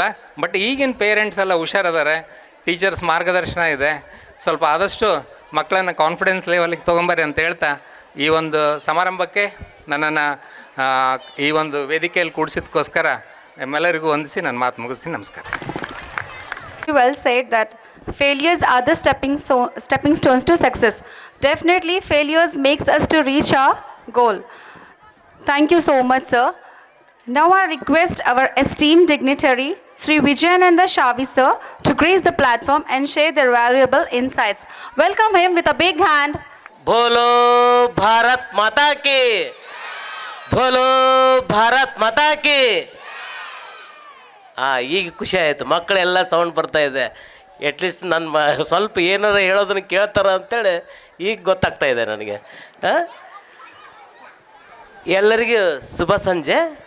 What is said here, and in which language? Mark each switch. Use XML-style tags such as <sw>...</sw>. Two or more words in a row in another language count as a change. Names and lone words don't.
<kn>ಬಟ್ ಈಗಿನ ಪೇರೆಂಟ್ಸ್ ಎಲ್ಲ ಹುಷಾರದಾರೆ, ಟೀಚರ್ಸ್ ಮಾರ್ಗದರ್ಶನ ಇದೆ. ಸ್ವಲ್ಪ ಆದಷ್ಟು ಮಕ್ಕಳನ್ನು ಕಾನ್ಫಿಡೆನ್ಸ್ ಲೆವೆಲಿಗೆ ತೊಗೊಂಬರ್ರಿ ಅಂತ ಹೇಳ್ತಾ ಈ ಒಂದು ಸಮಾರಂಭಕ್ಕೆ ನನ್ನನ್ನು ಈ ಒಂದು ವೇದಿಕೆಯಲ್ಲಿ ಕೂಡಿಸಿದಕ್ಕೋಸ್ಕರ ನಿಮ್ಮೆಲ್ಲರಿಗೂ ವಂದಿಸಿ ನನ್ನ ಮಾತು ಮುಗಿಸ್ತೀನಿ. ನಮಸ್ಕಾರ.</kn> <en>Well said that failures are the stepping stones to success. Definitely failures makes us to reach our goal. Thank you so much, sir. Now I request our esteemed dignitary Sri Vijayananda Shavi sir to grace the platform and share their valuable insights. Welcome him with a big hand.</en> <hi>बोलो भारत माता की, बोलो भारत माता की.</hi> <kn>ಈಗ ಖುಷಿ ಆಯಿತು, ಮಕ್ಕಳೆಲ್ಲ ಸೌಂಡ್ ಬರ್ತಾ ಇದೆ. ಎಟ್ಲೀಸ್ಟ್ ನನ್ನ ಸ್ವಲ್ಪ ಏನಾರ ಹೇಳೋದನ್ನು ಕೇಳ್ತಾರ ಅಂತೇಳಿ ಈಗ ಗೊತ್ತಾಗ್ತಾ ಇದೆ ನನಗೆ. ಎಲ್ಲರಿಗೂ ಶುಭ ಸಂಜೆ.</kn>